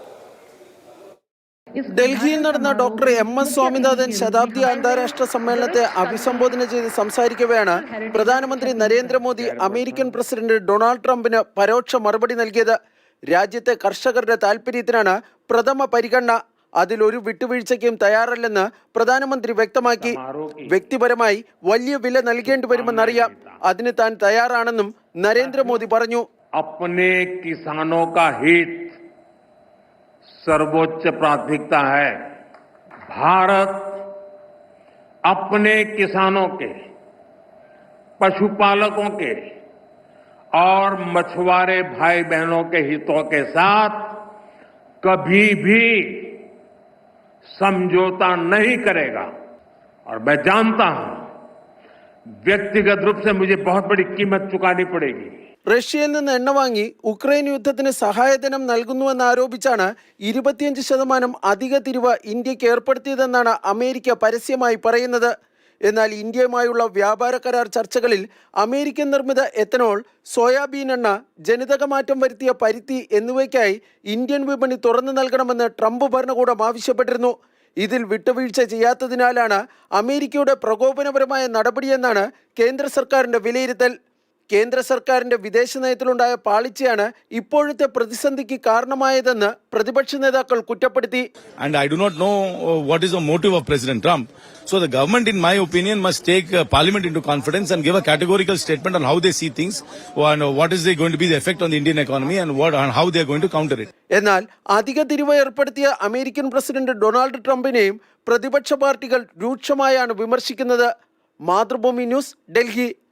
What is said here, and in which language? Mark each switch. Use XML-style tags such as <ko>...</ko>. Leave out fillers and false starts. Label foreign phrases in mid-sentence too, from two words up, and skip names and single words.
<ml>ഡൽഹിയിൽ നടന്ന ഡോക്ടർ MS സ്വാമിനാഥൻ ശതാബ്ദി അന്താരാഷ്ട്ര സമ്മേളനത്തെ അഭിസംബോധന ചെയ്ത് സംസാരിക്കവെയാണ് പ്രധാനമന്ത്രി നരേന്ദ്രമോദി അമേരിക്കൻ പ്രസിഡന്റ് ഡൊണാൾഡ് ട്രംപിന് പരോക്ഷ മറുപടി നൽകിയത്. രാജ്യത്തെ കർഷകരുടെ താൽപര്യത്തിനാണ് പ്രഥമ പരിഗണന. അതിലൊരു വിട്ടുവീഴ്ചയ്ക്കും തയ്യാറല്ലെന്ന് പ്രധാനമന്ത്രി വ്യക്തമാക്കി. വ്യക്തിപരമായി വലിയ വില നൽകേണ്ടി വരുമെന്നറിയാം. അതിന് താൻ തയ്യാറാണെന്നും നരേന്ദ്രമോദി പറഞ്ഞു.</ml> <hi>सर्वोच्च प्राथमिकता है। भारत अपने किसानों के, पशुपालकों के और मछुआरे भाई बहनों के हितों के साथ कभी भी समझौता नहीं करेगा। और मैं जानता हूं व्यक्तिगत रूप से मुझे बहुत बड़ी कीमत चुकानी पड़ेगी।</hi> <ml>റഷ്യയിൽ നിന്ന് എണ്ണ വാങ്ങി ഉക്രൈൻ യുദ്ധത്തിന് സഹായധനം നൽകുന്നുവെന്നാരോപിച്ചാണ് 25% അധിക തിരിവ് ഇന്ത്യക്ക് ഏർപ്പെടുത്തിയതെന്നാണ് അമേരിക്ക പരസ്യമായി പറയുന്നത്. എന്നാൽ ഇന്ത്യയുമായുള്ള വ്യാപാര കരാർ ചർച്ചകളിൽ അമേരിക്കൻ നിർമ്മിത എത്തനോൾ, സോയാബീൻ എണ്ണ, ജനിതകമാറ്റം വരുത്തിയ പരുത്തി എന്നിവയ്ക്കായി ഇന്ത്യൻ വിപണി തുറന്നു നൽകണമെന്ന് ട്രംപ് ഭരണകൂടം ആവശ്യപ്പെട്ടിരുന്നു. ഇതിൽ വിട്ടുവീഴ്ച ചെയ്യാത്തതിനാലാണ് അമേരിക്കയുടെ പ്രകോപനപരമായ നടപടിയെന്നാണ് കേന്ദ്ര സർക്കാരിന്റെ വിലയിരുത്തൽ. കേന്ദ്ര സർക്കാരിന്റെ വിദേശ നയത്തിലുണ്ടായ പാളിച്ചയാണ് ഇപ്പോഴത്തെ പ്രതിസന്ധിക്ക് കാരണമായതെന്ന് പ്രതിപക്ഷ നേതാക്കൾ കുറ്റപ്പെടുത്തി.</ml> <en>And I do not know what is the motive of President Trump. So the government, in my opinion, must take Parliament into confidence and give a categorical statement on how they see things, and what is going to be the effect on the Indian economy, and how they are going to counter it.</en> <ml>എന്നാൽ അധിക തിരിവ് ഏർപ്പെടുത്തിയ അമേരിക്കൻ പ്രസിഡന്റ് ഡൊണാൾഡ് ട്രംപിനെയും പ്രതിപക്ഷ പാർട്ടികൾ രൂക്ഷമായാണ് വിമർശിക്കുന്നത്. മാതൃഭൂമി ന്യൂസ്, ഡൽഹി.</ml>